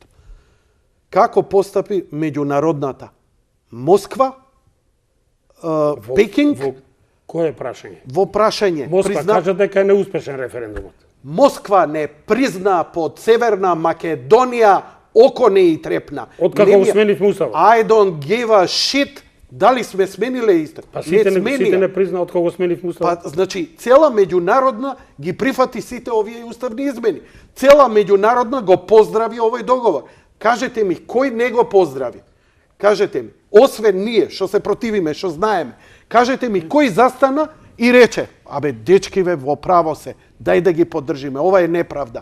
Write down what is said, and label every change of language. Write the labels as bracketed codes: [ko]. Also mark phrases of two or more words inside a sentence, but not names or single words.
[mk] Како постапи меѓународната Москва, Пекинг, Кое прашање? во прашање Москва кажа дека е неуспешен референдумот. Москва не призна под Северна Македонија, око не и трепна. Откако го сменивме уставот. [en] I don't give a shit [mk] дали сме смениле исто. Па сите не призна од кого сменивме уставот. Па, значи, цела меѓународна ги прифати сите овие уставни измени. Цела меѓународна го поздрави овој договор. Кажете ми, кој не го поздрави? Кажете ми, освен ние, што се противиме, што знаеме, кажете ми, кој застана и рече, абе, дечкиве, во право се, дај да ги поддржиме, ова е неправда.